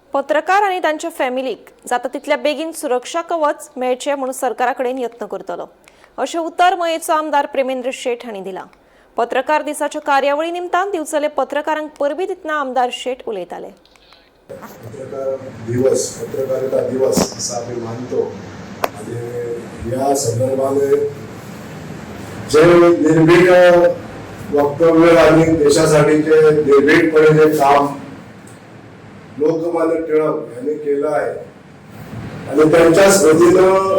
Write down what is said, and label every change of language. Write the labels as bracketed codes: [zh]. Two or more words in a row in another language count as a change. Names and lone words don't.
[kok] पत्रकार आणि त्यांच्या फॅमिलीक जाता तितल्या बेगीन सुरक्षा कवच मेळचे म्हणून सरकाराकडेन यत्न करतलो अशें उतर मयेचो आमदार प्रेमेंद्र शेट हांणी दिला। पत्रकार दिसाच्या कार्यावळी निमतान दिवचले पत्रकारांक परबी दितना आमदार शेट उलयताले। [mr] पत्रकारिता दिवस असा आम्ही मानतो आणि या संदर्भाने जे निर्भीड वक्तव्य आणि देशासाठी जे निर्भीडपणे जे काम लोकमान्य टिळक यांनी केलं आहे आणि त्यांच्या स्मृतीनं